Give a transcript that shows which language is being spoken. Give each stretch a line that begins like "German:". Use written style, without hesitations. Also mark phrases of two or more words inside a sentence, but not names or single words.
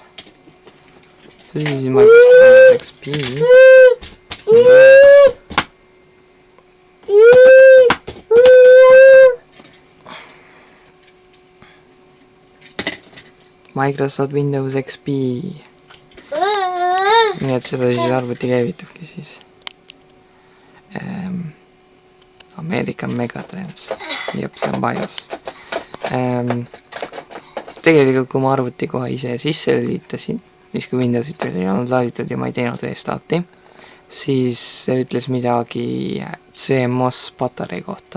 English: So this is Microsoft XP. Microsoft Windows XP.
Estonian: Nii et seda siis arvuti käivitubki siis. American Megatrends. Jep, see on BIOS. Tegelikult kui ma arvuti kohe ise sisse lülitasin, siis kui Windowsit veel ei olnud laaditud ja ma ei teinud restarti, siis see ütles midagi CMOS patarei kohta.